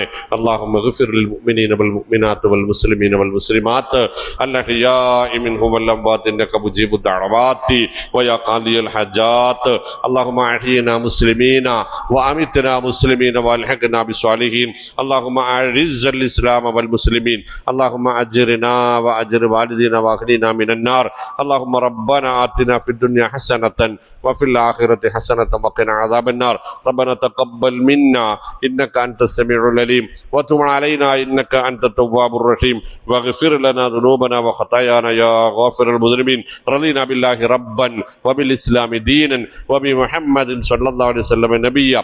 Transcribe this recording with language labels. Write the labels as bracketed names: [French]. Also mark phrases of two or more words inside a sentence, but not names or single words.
[Arabic] اللهم اغفر للمؤمنين والمؤمنات والمسلمين والمسلمات الأحياء منهم والأموات إنك مجيب الدعوات ويا قاضي الحاجات. اللهم أحينا مسلمين وأمتنا مسلمين وألحقنا بالصالحين. اللهم أعز الإسلام والمسلمين. اللهم أجرنا وأجر والدينا وأعتقنا من النار. اللهم ربنا آتنا في الدنيا حسنة وفي الآخرة حسنة وقنا عذاب النار. ربنا تقبل منا إنك أنت السميع العليم وتب علينا إنك أنت التواب الرحيم واغفر لنا ذنوبنا وخطايانا يا غافر المذنبين. رضينا بالله ربا وبالإسلام دينا وبمحمد صلى الله عليه وسلم نبيا.